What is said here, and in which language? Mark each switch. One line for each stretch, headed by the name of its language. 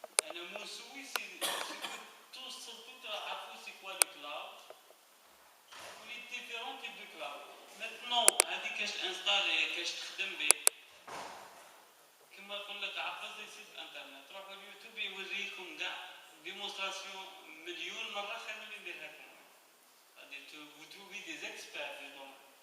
French: Un mot souris, c'est que tous c'est quoi le cloud? Les différents types de cloud.
Arabic: Maintenant, هذه كاش انستالي كاش تخدم به. كما نقول لك عبز لي سيت انترنت روحوا اليوتيوب يوريكم كاع ديمونستراسيون مليون مره خير من اللي نديرها لكم.
French: Vous trouvez des experts dedans.